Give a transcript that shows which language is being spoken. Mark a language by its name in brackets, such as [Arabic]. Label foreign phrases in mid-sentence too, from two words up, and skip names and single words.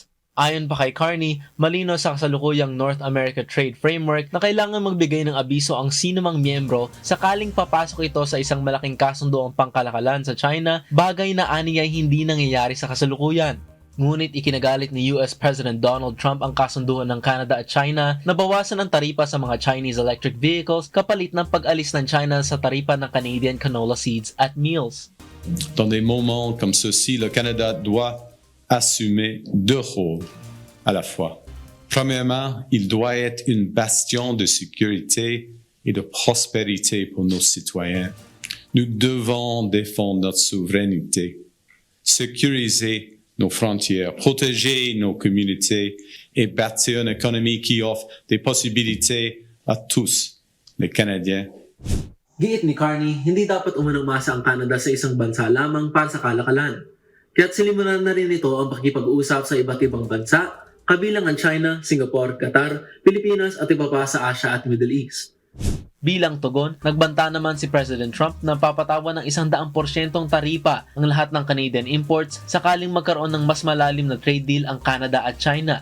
[Filipino] Ayon pa kay Carney, malino sa kasalukuyang North America Trade Framework na kailangan magbigay ng abiso ang sinumang miyembro sakaling papasok ito sa isang malaking kasunduang pangkalakalan sa China, bagay na aniyay hindi nangyayari sa kasalukuyan. Ngunit ikinagalit ni US President Donald Trump ang kasunduan ng Canada at China na bawasan ang taripa sa mga [English] Chinese electric vehicles [Filipino] kapalit ng pag-alis ng China sa taripa ng [English] Canadian canola seeds [Filipino] at meals. [French] Dans des moments comme ceux-ci, le Canada doit assumer deux rôles à la fois. Premièrement, il doit être une bastion de sécurité et de prospérité pour nos citoyens. Nous devons défendre notre souveraineté, sécuriser nos frontières, protéger nos communautés et bâtir une économie qui offre des possibilités à tous les Canadiens. [Filipino] Giit ni Carney, hindi dapat umanang-masa ang Canada sa isang bansa lamang para sa kalakalan. Kaya't silimulan na rin ito ang pakikipag-usap sa iba't ibang bansa, kabilang ang China, Singapore, Qatar, Pilipinas at iba pa sa Asia at Middle East. Bilang tugon, nagbanta naman si President Trump na papatawan ng 100% taripa ang lahat ng [English] Canadian imports [Filipino] sakaling magkaroon ng mas malalim na [English] trade deal [Filipino] ang Canada at China.